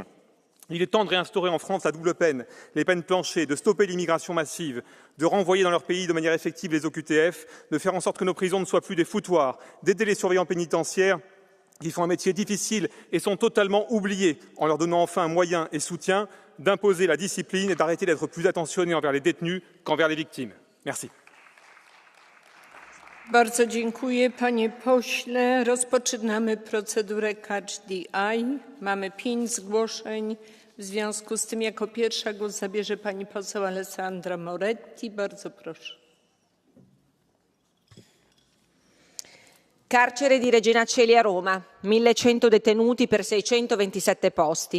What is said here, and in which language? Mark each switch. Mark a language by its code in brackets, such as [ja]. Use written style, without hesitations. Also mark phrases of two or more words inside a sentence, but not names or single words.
[fr] Il est temps de réinstaurer en France la double peine, les peines planchées, de stopper l'immigration massive, de renvoyer dans leur pays de manière effective les OQTF, de faire en sorte que nos prisons ne soient plus des foutoirs, d'aider les surveillants pénitentiaires qui font un métier difficile et sont totalement oubliés, en leur donnant enfin moyens et soutien, d'imposer la discipline et d'arrêter d'être plus attentionnés envers les détenus qu'envers les victimes. Merci. [pl] Bardzo dziękuję, panie pośle. Rozpoczynamy procedurę [en] Catch the Eye. [pl] Mamy 5 zgłoszeń. W związku z tym jako pierwsza głos zabierze pani poseł Alessandra Moretti. Bardzo proszę. [it] Carcere di Regina Coeli a Roma, 1100 detenuti per 627 posti.